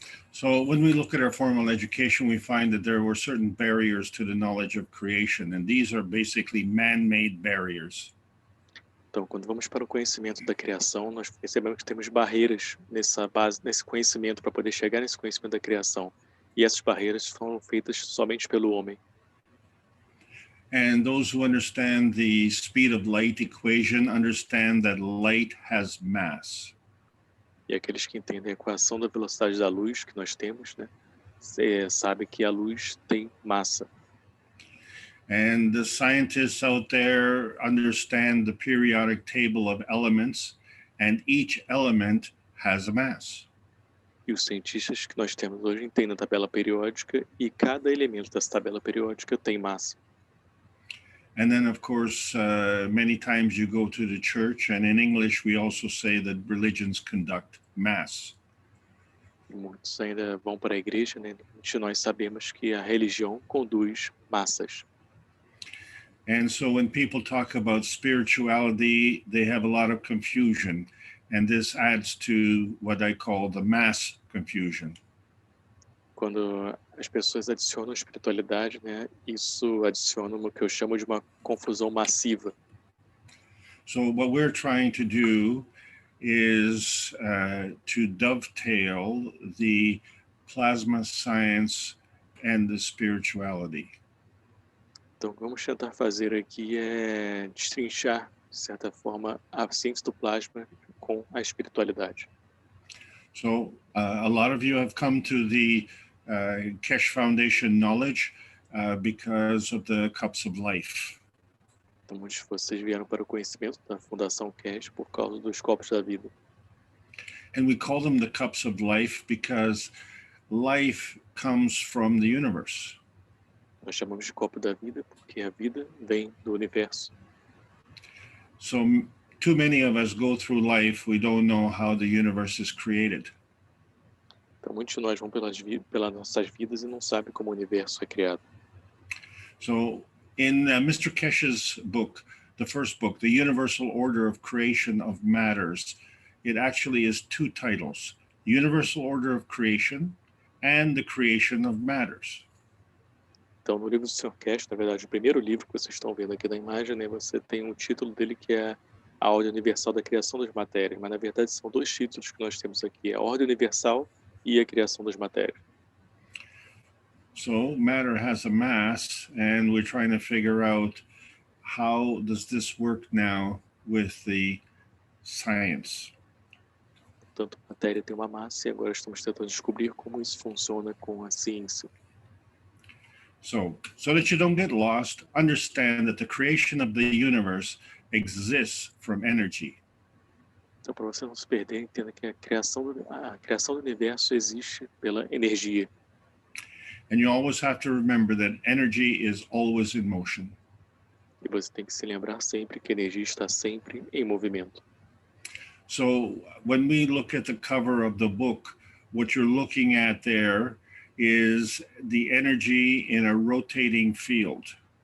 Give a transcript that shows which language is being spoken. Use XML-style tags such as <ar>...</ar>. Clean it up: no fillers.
<en>So when we look at our formal education, we find that there were certain barriers to the knowledge of creation, and these are basically man-made barriers.</en> <pt>Então, quando vamos para o conhecimento da criação, nós percebemos que temos barreiras nessa base, nesse conhecimento, para poder chegar nesse conhecimento da criação. E essas barreiras foram feitas somente pelo homem.</pt> <en>And those who understand the speed of light equation understand that light has mass.</en> <pt>E aqueles que entendem a equação da velocidade da luz que nós temos, né, sabem que a luz tem massa.</pt> <en>And the scientists out there understand the periodic table of elements, and each element has a mass.</en> <pt>E os cientistas que nós temos hoje entendem a tabela periódica e cada elemento dessa tabela periódica tem massa.</pt> <en>And then, of course, many times you go to the church, and in English we also say that religions conduct mass.</en> <pt>E muitos ainda vão para a igreja, né? Nós sabemos que a religião conduz massas.</pt> <en>And so when people talk about spirituality, they have a lot of confusion. And this adds to what I call the mass confusion.</en> <pt>Quando as pessoas adicionam espiritualidade, né, isso adiciona o que eu chamo de uma confusão massiva.</pt> <en>So what we're trying to do is to dovetail the plasma science and the spirituality.</en> <pt>Então, o que vamos tentar fazer aqui é destrinchar, de certa forma, a ciência do plasma com a espiritualidade.</pt> <en>So a lot of you have come to the Keshe Foundation knowledge because of the cups of life.</en> <pt>Então, muitos de vocês vieram para o conhecimento da Fundação Keshe por causa dos copos da vida.</pt> <en>And we call them the cups of life because life comes from the universe.</en> <pt>Nós chamamos de copo da vida porque a vida vem do universo.</pt> <en>So too many of us go through life, we don't know how the universe is created.</en> <pt>Então, muitos de nós vão pelas nossas vidas e não sabem como o universo é criado.</pt> <en>So in Mr. Keshe's book, the first book, The Universal Order of Creation of Matters, it actually is two titles, Universal Order of Creation and the Creation of Matters.</en> <pt>Então, no livro do Sr. Keshe, na verdade, o primeiro livro que vocês estão vendo aqui na imagem, né, você tem um título dele que é a Ordem Universal da Criação das Matérias, mas na verdade são dois títulos que nós temos aqui, a Ordem Universal e a Criação das Matérias.</pt> <en>So matter has a mass, and we're trying to figure out how does this work now with the science.</en> <pt>Portanto, a matéria tem uma massa e agora estamos tentando descobrir como isso funciona com a ciência.</pt> <en>So that you don't get lost, understand that the creation of the universe exists from energy.</en> <pt>Então, para você não se perder, entenda que a criação do universo existe pela energia.</pt> <en>And you always have to remember that energy is always in motion.</en> <pt>E você tem que se lembrar sempre que a energia está sempre em movimento.</pt> <en>So when we look at the cover of the book, what you're looking at there is the energy in a rotating field.</en>